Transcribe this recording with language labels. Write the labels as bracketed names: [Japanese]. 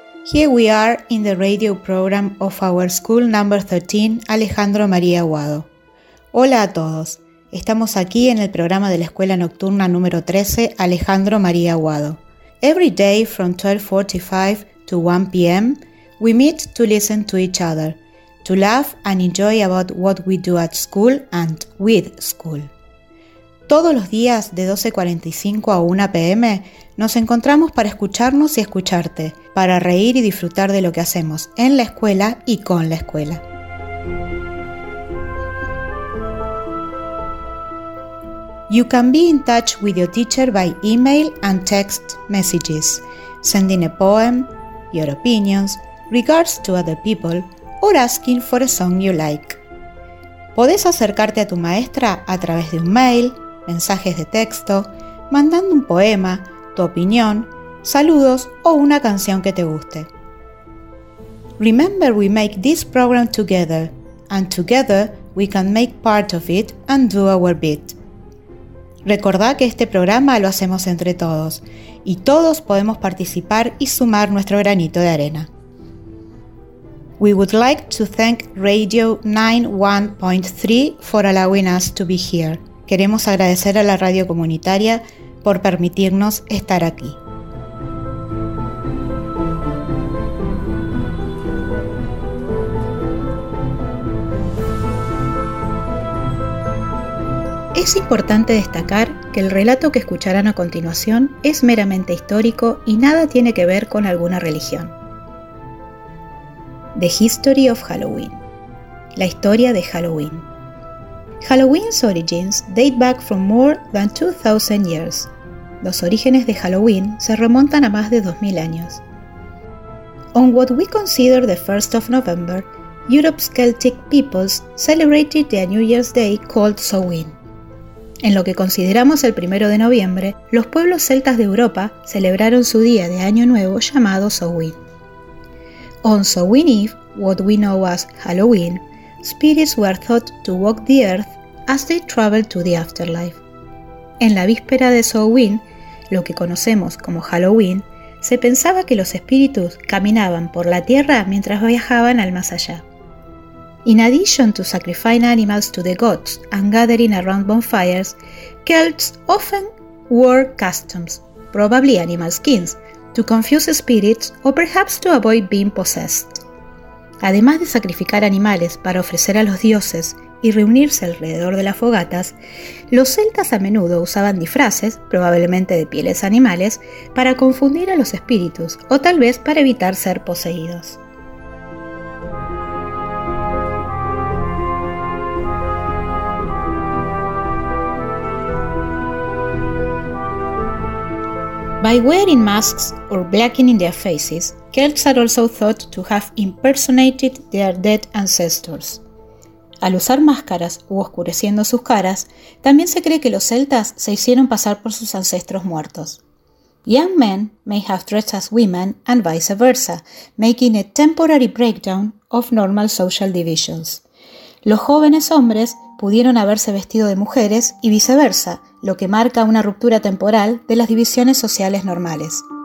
[English] Here we are in the radio program of our school number 13, Alejandro María Aguado. [Spanish] Hola a todos. Estamos aquí en el programa de la escuela nocturna número 13, Alejandro María Aguado. [English] Every day from 12:45 to 1 p.m., we meet to listen to each other, to laugh and enjoy about what we do at school and with school. [Spanish] Todos los días de 12:45 a 1 p.m. nos encontramos para escucharnos y escucharte, para reír y disfrutar de lo que hacemos en la escuela y con la escuela. [English] You can be in touch with your teacher by email and text messages, sending a poem, your opinions, regards to other people, or asking for a song you like. [Spanish] Podés acercarte a tu maestra a través de un mail, mensajes de texto, mandando un poema, tu opinión, saludos o una canción que te guste. [English] Remember, we make this program together, and together we can make part of it and do our bit. [Spanish] Recordá que este programa lo hacemos entre todos, y todos podemos participar y sumar nuestro granito de arena. [English] We would like to thank Radio 91.3 for allowing us to be here. [Spanish] Queremos agradecer a la radio comunitaria por permitirnos estar aquí. Es importante destacar que el relato que escucharán a continuación es meramente histórico y nada tiene que ver con alguna religión. [English] The History of Halloween. [Spanish] La historia de Halloween. [English] Halloween's origins date back from more than 2,000 years. [Spanish] Los orígenes de Halloween se remontan a más de 2,000 años. [English] On what we consider the 1st of November, Europe's Celtic peoples celebrated their New Year's Day called Samhain. [Spanish] En lo que consideramos el 1 de noviembre, los pueblos celtas de Europa celebraron su día de Año Nuevo llamado Samhain. [English] On Samhain Eve, what we know as Halloween, spirits were thought to walk the earth as they traveled to the afterlife. [Spanish] En la víspera de Samhain, lo que conocemos como Halloween, se pensaba que los espíritus caminaban por la tierra mientras viajaban al más allá. [English] In addition to sacrificing animals to the gods and gathering around bonfires, Celts often wore costumes, probably animal skins, to confuse spirits or perhaps to avoid being possessed. [Spanish] Además de sacrificar animales para ofrecer a los dioses y reunirse alrededor de las fogatas, los celtas a menudo usaban disfraces, probablemente de pieles animales, para confundir a los espíritus o tal vez para evitar ser poseídos. [English] By wearing masks or blackening their faces, Celts are also thought to have impersonated their dead ancestors. [Spanish] Al usar máscaras u oscureciendo sus caras, también se cree que los celtas se hicieron pasar por sus ancestros muertos. [English] Young men may have dressed as women and vice versa, making a temporary breakdown of normal social divisions. [Spanish] Los jóvenes hombres pudieron haberse vestido de mujeres y viceversa, lo que marca una ruptura temporal de las divisiones sociales normales.